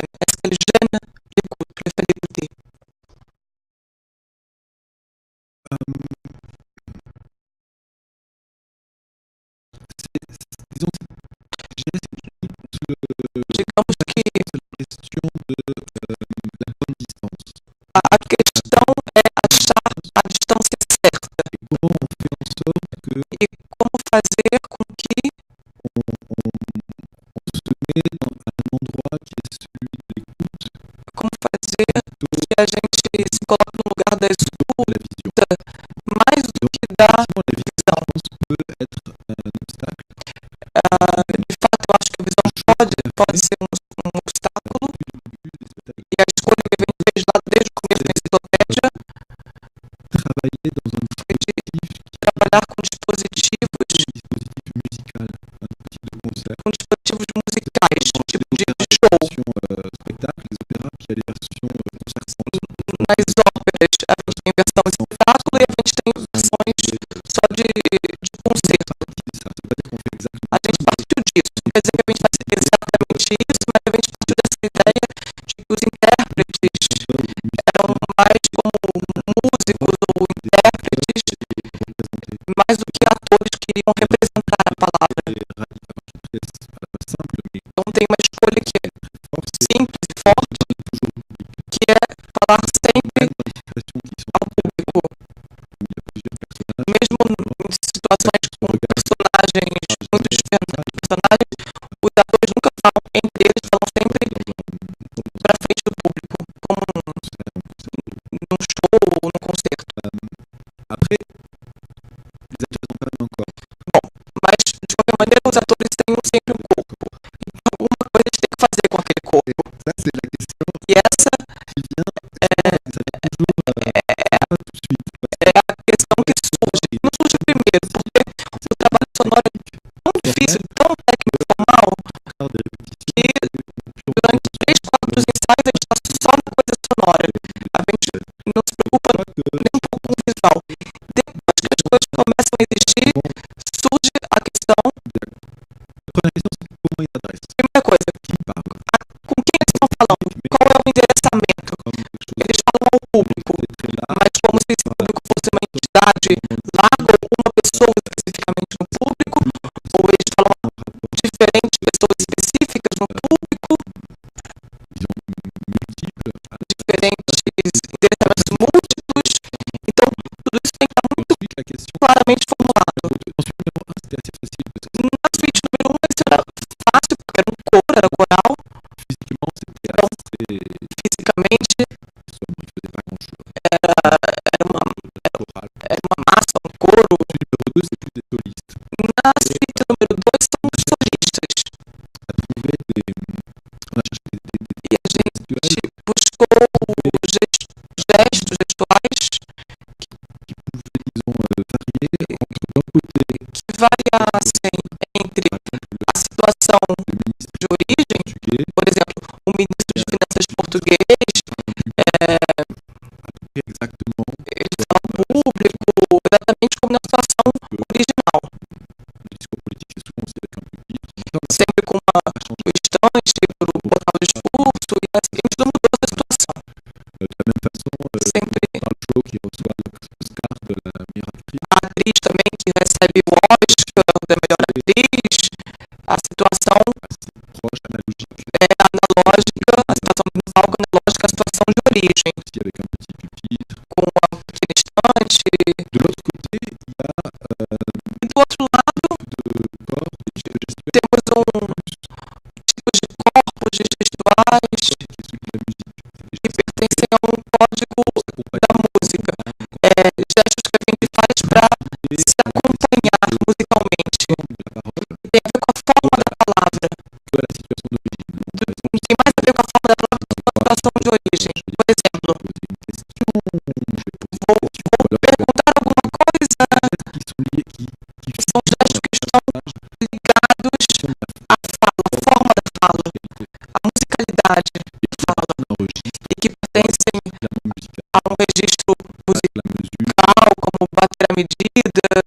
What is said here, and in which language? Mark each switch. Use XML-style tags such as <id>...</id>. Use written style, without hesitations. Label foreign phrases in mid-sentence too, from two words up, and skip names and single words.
<fr>Est-ce qu'elle gêne l'écoute, le fait d'écouter? Disons,</fr> <pt>Digamos que</pt> <fr>la question de la bonne distance.</fr> <pt>a questão é achar a distância certa</pt> <fr>Et comment on fait en sorte que</fr> <pt>e como fazer com que</pt> <fr>on se met dans un endroit qui est celui de l'écoute,</fr> <pt>como fazer que a gente se coloque no lugar da de escuta</pt> <fr>la vision.</fr> <pt>mais do que da</pt> <fr>Sinon, la</fr> <pt>visão.</pt> <fr>vision peut être un obstacle.</fr> <pt>De fato, eu acho que a visão pode ser um obstáculo e a escolha que a gente fez lá desde o começo da enciclopédia</pt> <fr>Travailler dans un</fr> <pt>foi de trabalhar com dispositivos</pt> <fr>dispositif musical, un type de concert.</fr> <pt>com dispositivos musicais, tipo de show.</pt> <fr>Spectacle, les opéras, puis il y a les versions concertantes.</fr> <pt>Nas óperas, a gente tem versão espetáculo e a gente tem versões só de concerto.</pt> <fr>Ça veut pas dire qu'on fait exactement</fr> <pt>A gente partiu disso, não quer dizer que a gente faz exatamente isso, mas a gente partiu dessa ideia de que os intérpretes eram mais como músicos ou intérpretes, mais do que atores que iriam representar a palavra.</pt> <fr>simple, mais</fr> <pt>Então tem uma escolha que é</pt> <fr>force, c'est</fr> <pt>simples e forte, que é falar sempre</pt> <fr>dans les situations qui sont</fr> <pt>ao público,</pt> <fr>où il y a plusieurs personnages,</fr> <pt>mesmo em situações com personagens muito diferentes, personagens, os atores nunca falam entre eles, falam sempre para frente do público, como num show ou num concerto.</pt> <fr>Après, les acteurs sont quand même un corps.</fr> <pt>Bom, mas de qualquer maneira os atores têm sempre um corpo. E alguma coisa eles têm que fazer com aquele corpo.</pt> <fr>Ça, c'est la question</fr> <pt>E essa</pt> <fr>qui vient, ça vient toujours pas tout de suite.</fr> <pt>é a questão que surge. Não surge primeiro, porque o trabalho sonoro é tão difícil, tão técnico, formal,</pt> <fr>Lors des répétitions,</fr> <pt>que durante 3, 4 ensaios a gente está só na coisa sonora. A gente não se preocupa nem um pouco com o visual. Depois que as coisas começam a existir, surge a questão,</pt> <fr>la première question, c'est comment ils s'adressent,</fr> <pt>primeira coisa,</pt> <fr>qui parle,</fr> <pt>com quem eles estão falando, qual é o endereçamento.</pt> <fr>comme quelque chose</fr> <pt>Eles falam ao público,</pt> <fr>de très large,</fr> <pt>mas como se esse público fosse uma entidade larga ou uma pessoa especificamente no público, ou eles falam a diferentes pessoas específicas no público,</pt> <fr>multiple,</fr> <pt>diferentes endereçamentos múltiplos. Então, tudo isso tem que estar muito</pt> <fr>ensuite la question,</fr> <pt>claramente formulado.</pt> <fr>ensuite numéro 1, c'était assez facile parce que</fr> <pt>Na suíte número 1, isso era fácil, porque era um coro, era coral,</pt> <fr>physiquement, c'était</fr> <pt>Então,</pt> <fr>assez,</fr> <pt>fisicamente</pt> <fr>il faisait pas grand chose.</fr> <pt>era</pt> <fr>Choral.</fr> <pt>uma massa, um coro.</pt> <fr>Numéro 2, c'est plus des solistes.</fr> <pt>Na suíte número 2 são os solistas.</pt> <fr>À trouver on a cherché</fr> <pt>E a gente buscou gestos, gestuais</pt> <fr>qui pouvaient, disons, varier entre d'un côté</fr> <pt>que variassem entre a situação</pt> <fr>le ministre</fr> <pt>de origem,</pt> <fr>portugais,</fr> <pt>por exemplo, o ministro de Finanças português,</pt> <fr>exactement</fr> <pt>ele fala ao público exatamente como na situação original,</pt> <fr>le discours politique, c'est souvent aussi avec un pupitre.</fr> <pt>sempre com o estante para o portal do discurso, e a gente não mudou essa situação.</pt> <fr>De la même façon,</fr> <pt>Sempre</pt> <fr>dans le show qui reçoit l'Oscar de la meilleure actrice,</fr> <pt>a atriz também que recebe o Oscar da melhor atriz, a situação</pt> <fr>assez proche, analogique,</fr> <pt>é analógica, a situação do palco é analógica à situação de origem,</pt> <fr>aussi avec un petit pupitre.</fr> <pt>com a pequena estante.</pt> <fr>De l'autre côté, il y a</fr> <pt>E do outro lado,</pt> <fr>de corps, des gestuels</fr> <pt>temos tipos de corpos, de gestuais,</pt> <fr>qui est celui de la musique.</fr> <pt>que pertencem a um código da música. Gestos que a gente faz para se acompanhar musicalmente.</pt> <fr>La parole</fr> <pt>tem a ver com a forma da palavra. que a</pt> <fr>situation d'origine.</fr> <pt>Tem mais a ver com a forma da palavra do que com a situação de origem. Por exemplo, vou perguntar alguma coisa que são gestos que estão ligados à fala, à forma da fala, à musicalidade da fala, e que pertencem a um registro musical, como bater a medida.</pt>